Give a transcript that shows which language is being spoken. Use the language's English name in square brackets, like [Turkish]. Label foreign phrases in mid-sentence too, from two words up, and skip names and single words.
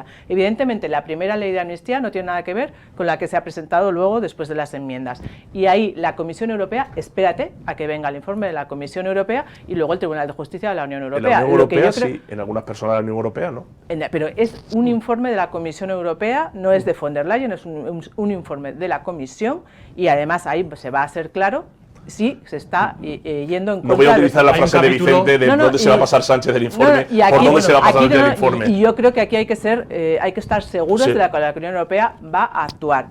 [Spanish] Evidentemente la primera ley de amnistía no tiene nada que ver con la que se ha presentado luego después de las enmiendas, y ahí la Comisión Europea, espérate a que venga el informe de la Comisión Europea y luego el Tribunal de Justicia de la Unión Europea. En la Unión Europea creo, sí, en algunas personas de la Unión Europea no. Pero es un informe de la Comisión Europea, no es de von der Leyen, es un informe de la Comisión, y además ahí se va a hacer claro si se está yendo en contra. No voy a utilizar la frase de Vicente de dónde se va a pasar Sánchez del informe, por dónde se va a pasar Sánchez del informe. Y yo creo que aquí hay que estar seguros de que la Unión Europea va a actuar.